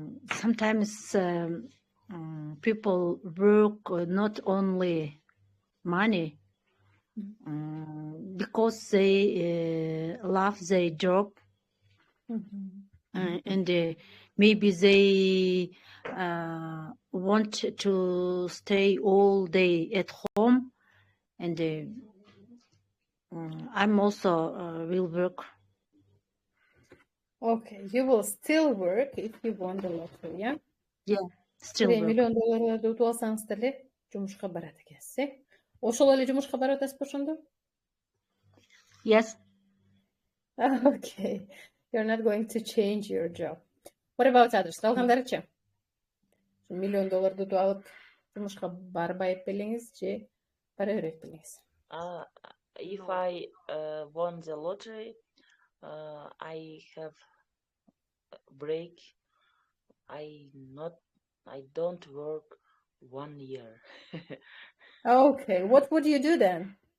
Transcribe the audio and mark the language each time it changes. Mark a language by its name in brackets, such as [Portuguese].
[English] sometimes people work not only money because they love their job and maybe they want to stay all day at home, and I'm also will work. Okay, you will still work if you won the lottery, yeah? Yeah, still work. [Kyrgyz] $1 million утуп алсаңыз деле жумушка барат экенсиз, Ошол эле жумушка барып атасызбы ошондо? [English] Yes. Okay, you're not going to change your job. What about others? [Kyrgyz] Калгандарычы? $1 million утуп алып, жумушка барбай белеңиз же бара берет белеңиз? [English] If I won the lottery, I have break. I don't work 1 year. Okay, what would you do then?